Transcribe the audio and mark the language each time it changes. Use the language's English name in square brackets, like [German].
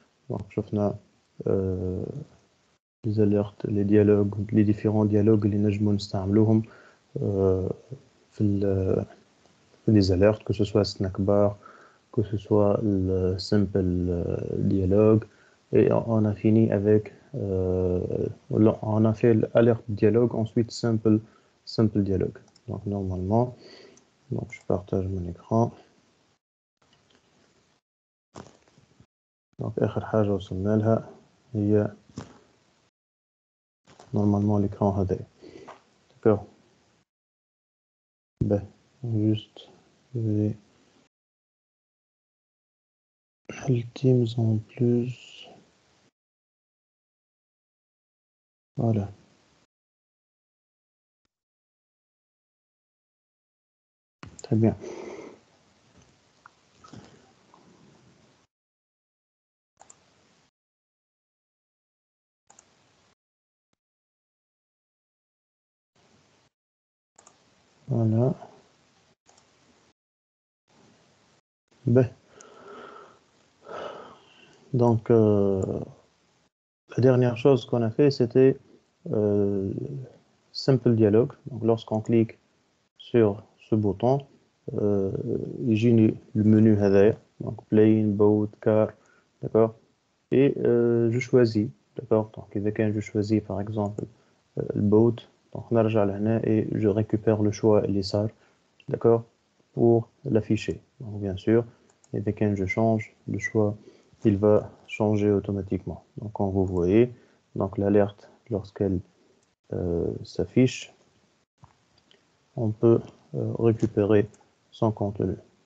[French] Donc, [Arabic] شفنا [French] les alertes, les dialogues, les différents dialogues [Arabic] اللي نجموا نستعملوهم في [French] les alertes, que ce soit snack bar, que ce soit le simple dialogue. Et on a fini avec, on a fait l'alerte dialogue, ensuite simple dialogue. Donc normalement, donc je partage mon écran. [Arabic] Donc آخر حاجة وصلنا لها هي [French] normalement l'écran [Arabic] هذا. [French] D'accord. Ben, juste, je vais le Teams en plus. Voilà. Très bien. Voilà. Ben. Donc, la dernière chose qu'on a fait, c'était simple dialogue. Donc, lorsqu'on clique sur ce bouton, il le menu [Arabic] هذايا. [French] Donc, plain, boat, car, d'accord. Et je choisis, d'accord. Donc, je choisis par exemple le boat. Donc, [Arabic] نرجع لهنا [French] et je récupère le choix [Arabic] اليسار, [French] d'accord, pour l'afficher. Donc, bien sûr, et dès que je change le choix, il va changer automatiquement. Donc, quand vous voyez, donc l'alerte, lorsqu'elle s'affiche, on peut récupérer son contenu.